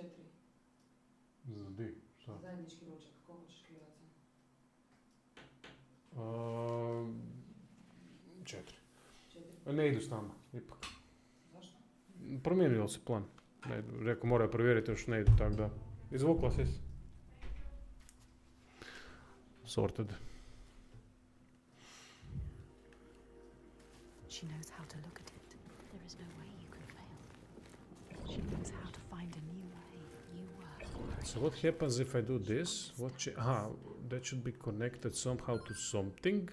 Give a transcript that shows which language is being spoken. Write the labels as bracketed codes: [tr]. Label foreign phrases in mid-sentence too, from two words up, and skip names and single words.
[bs] За di, šta? Zajednički ručak, koliko ćeš krilaca? 4. 4. Ne idu s nama, ipak. Zašto? Promijenio se plan. Ne idu. Rekao, moraju provjeriti, još ne idu, tako da. Izvukla si se. Sorted. [en] She knows how to look at it. There is no way you can fail. She knows how to find a new way. You were. So what happens if I do this? That should be connected somehow to something.